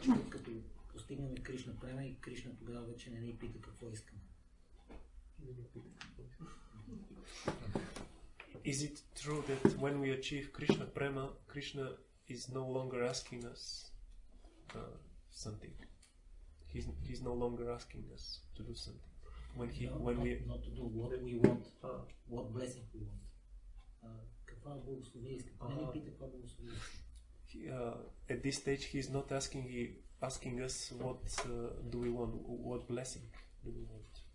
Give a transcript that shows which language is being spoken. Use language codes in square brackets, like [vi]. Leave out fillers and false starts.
[bg] Като постигнем Кришна према и Кришна тогава вече не ни пита какво искаме. [en] Is it true that when we achieve Krishna prema, Krishna is no longer asking us something? He's no longer asking us to do something. Not to do what we want, what blessing we want. [bg] Каква благословие искаме? Не ни пита каква благословие искаме. [en] At this stage, he's not asking us what do we want, what blessing do we want.